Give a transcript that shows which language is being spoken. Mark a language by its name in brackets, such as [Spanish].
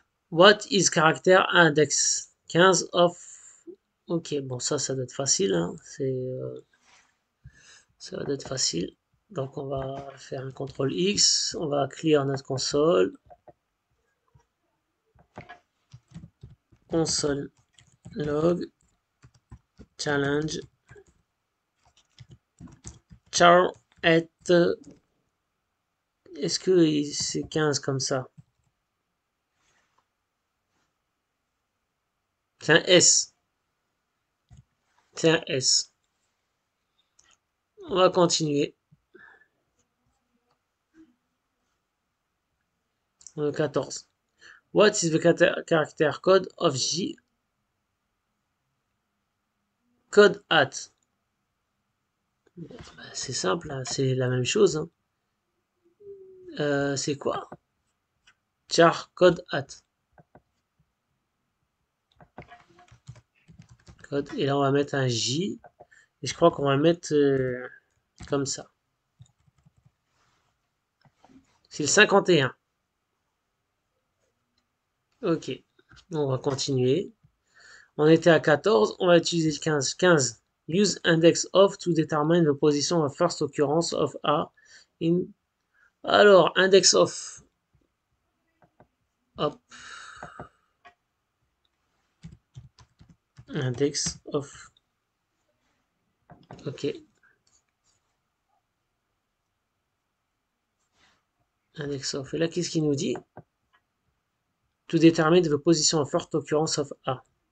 [English] What is character index 15 of... [French] Ok, bon, ça doit être facile. Hein. Ça doit être facile. Donc, on va faire un CTRL X. On va clear notre console. Console log challenge char at est-ce que c'est 15 comme ça? C'est un S. C'est un S. On va continuer. 14. [English] What is the character code of J code at? [French] C'est simple, hein, c'est la même chose. Hein. C'est quoi? Char code at. Code. Et là, on va mettre un J. Et je crois qu'on va mettre comme ça. C'est le 51. Ok. On va continuer. On était à 14. On va utiliser le 15. 15. [English] Use index of to determine the position of first occurrence of A in. [French] Alors, index of. Hop. Index of. Ok. Index of. Et là, qu'est-ce qu'il nous dit? [English] To determine the position of first occurrence of A.